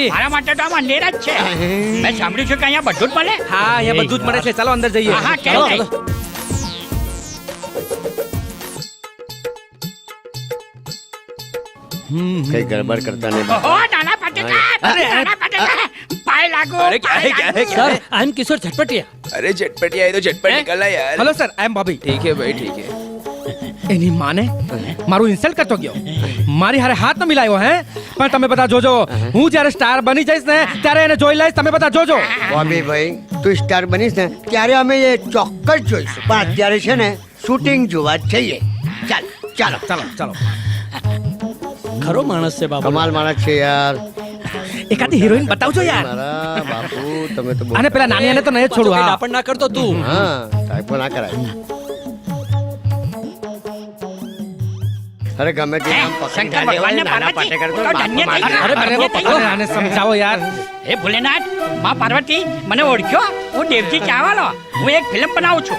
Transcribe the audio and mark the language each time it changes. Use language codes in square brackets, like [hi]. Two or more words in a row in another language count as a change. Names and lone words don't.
[gu] મારા માટે તો આ મંદિર જ છે મેં સાંભળ્યું છે કે અહીંયા બધું જ મળે હા અહીંયા બધું જ મળે છે ચાલો અંદર જઈએ હા, હા, કેમ ચાલો, નહીં? ચાલો. કઈ ગડબડ કરતા નહીં ઓહો નાના પાટેકર નાના પાટેકર પાય લાગો પાય લાગો. [en] sir I am Kishor Jhatpatiya [hi] अरे झटपट आई तो झटपट निकलना यार [en] hello sir I am Bobby [hi] ठीक है भाई ठीक है [gu] એની માને મારું ઇન્સલ્ટ કરતો ગયો મારી હારે હાથ ન મિલાયો હે પણ તમે બધા જોજો હું જ્યારે સ્ટાર બની જઈશ ને ત્યારે એને જોઈ લઈશ તમે બધા જોજો બોબી ભાઈ તું સ્ટાર બનીશ ને ત્યારે અમે એ ચોક્કસ જોઈશું પણ અત્યારે છે ને શૂટિંગ જોવા જ જઈએ ચાલ ચાલો ચાલો ચાલો ખરો માણસ છે બાબા કમાલ માણસ છે યાર એકાદી હિરોઈન બતાવજો યાર મારા બાપુ તમે તો બહુ- અને પેલા નાની ને તો નહીં જ છોડું હા ડહાપણ ના કરતો તું હા ટાઈપો ના કરાય અરે ગમે તે નામ પકડી શંકર ના લેવાય, ભગવાનને નાના પાર્વતી, પાટેકર તો તો ધન્ય થઈ બાપમાં ગયા. અરે અરે આને સમજાવો યાર હે ભોલેનાથ માં પાર્વતી મને ઓળખ્યો હું દેવજી ચાવાલો હું એક ફિલ્મ બનાવું છું